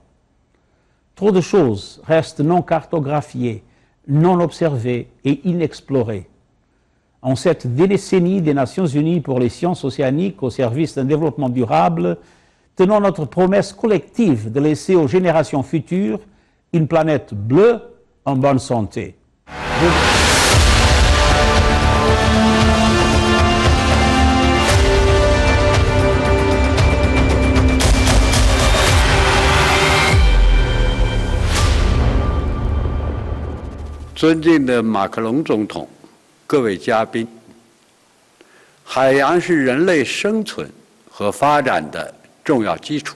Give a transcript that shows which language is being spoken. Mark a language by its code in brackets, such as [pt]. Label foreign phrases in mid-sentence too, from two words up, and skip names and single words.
[fr] Trop de choses restent non cartographiées, non observées et inexplorées. en cette décennie des Nations Unies pour les sciences océaniques au service d'un développement durable, tenons notre promesse collective de laisser aux générations futures une planète bleue en bonne santé. [zh] 尊敬的马克龙总统，各位嘉宾，海洋是人类生存和发展的重要基础。